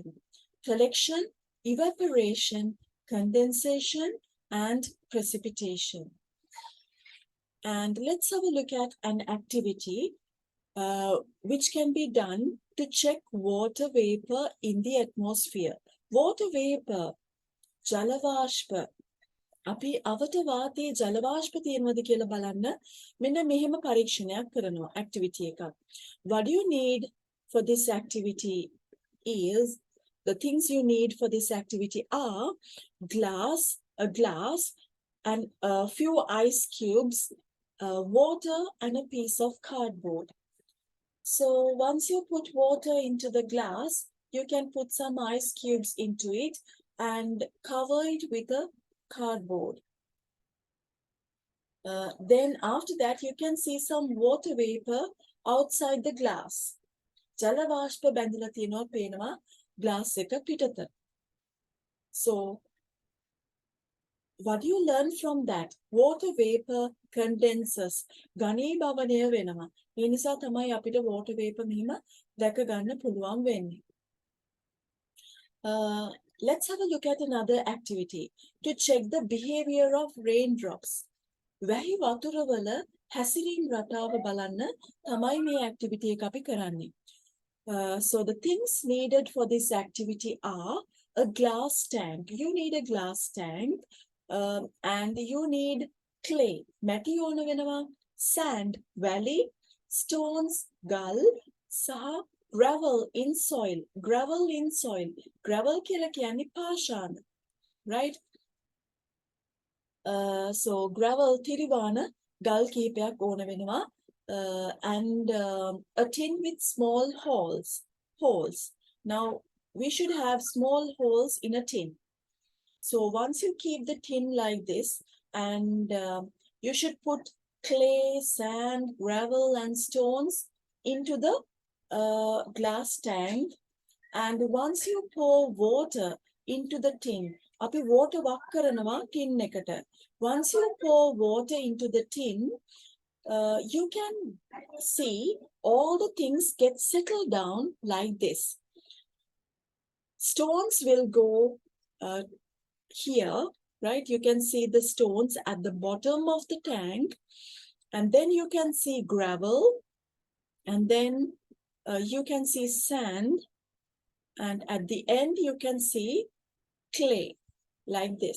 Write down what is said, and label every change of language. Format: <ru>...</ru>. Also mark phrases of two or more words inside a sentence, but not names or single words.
<en>Collection, evaporation, condensation, and precipitation. And let's have a look at an activity which can be done to check water vapor in the atmosphere. Water vapor,</en> <si>ජලවාෂ්ප. අපි අවට වාතයේ ජලවාෂ්ප තියෙනවද කියලා බලන්න මෙන්න මෙහෙම පරීක්ෂණයක් කරනවා activity එකක්.</si> <en>What do you need for this activity is, the things you need for this activity are a glass and a few ice cubes, water and a piece of cardboard. So once you put water into the glass, you can put some ice cubes into it and cover it with a cardboard. Then after that, you can see some water vapor outside the glass.</en> <si>ජලවාෂ්ප බැඳලා තියෙනවා පේනවා glass එක පිටත.</si> <en>So what do you learn from that? Water vapor condenses.</en> <si>ඝනීභවනය වෙනවා. ඒ නිසා තමයි අපිට</si> <en>water vapor</en> <si>මෙහිම දැක ගන්න පුළුවන් වෙන්නේ.</si> <en>Let's have a look at another activity to check the behavior of raindrops.</en> <si>වැහි වතුරවල හැසිරීම් රටාව බලන්න තමයි මේ activity එක අපි කරන්නේ.</si> <en>So the things needed for this activity are a glass tank. You need a glass tank, and you need clay.</en> <si>මැටි ඕන වෙනවා,</si> <en>sand, valley, stones, gall, සහ gravel in soil. Gravel in soil. Gravel</en> <si>කියලා කියන්නේ පාෂාණ,</si> <en>right?</en> <si>So gravel තිරිවාන ගල් කීපයක් ඕන වෙනවා.</si> <en>And a tin with small holes. Now, we should have small holes in a tin. So once you keep the tin like this, and you should put clay, sand, gravel, and stones into the glass tank. And once you pour water into the tin,</en> <si>අපි water වක් කරනවා tin එකට.</si> <en>Once you pour water into the tin, you can see all the things get settled down like this. Stones will go here, right? You can see the stones at the bottom of the tank, and then you can see gravel, and then you can see sand, and at the end you can see clay like this.</en>